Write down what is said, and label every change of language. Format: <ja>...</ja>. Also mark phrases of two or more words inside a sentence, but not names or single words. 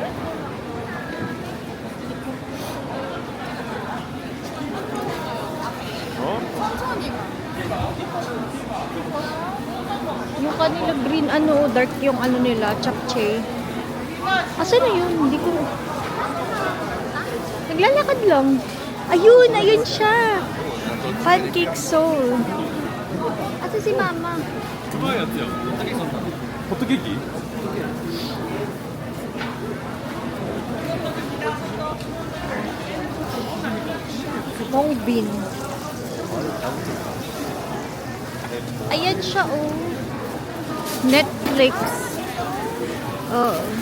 <tl>Yung kanila green ano, dark yung ano nila, chapche. Asan na yun? Hindi ko... Naglalakad lang. Ayun, ayun siya.</tl> <en>Pancake soul.</en> <tl>Asa si mama?</tl> <ja>うまいやつやん。ホットケーキ？</ja> <en>Mong bean.</en> <tl>Ayan siya, oh. Netflix. Oo.</tl>